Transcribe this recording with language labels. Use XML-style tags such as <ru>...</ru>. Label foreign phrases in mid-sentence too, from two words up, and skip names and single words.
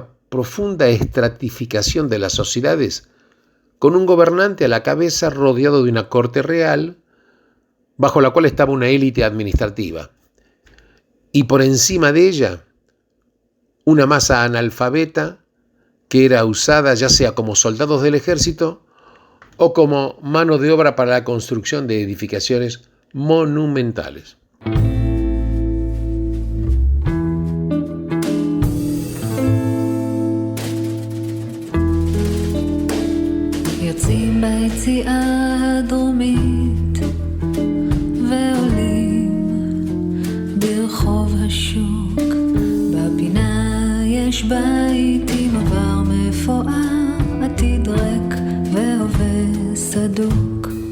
<es>profunda estratificación de las sociedades, con un gobernante a la cabeza rodeado de una corte real, bajo la cual estaba una élite administrativa, y por encima de ella, una masa analfabeta que era usada ya sea como soldados del ejército o como mano de obra para la construcción de edificaciones monumentales.</es> <he>יוצאים ביציאה הדרומית ועולים ברחוב השוק, בפינה יש בית עם עבר מפואר, עתיד ריק והווה סדוק,</he>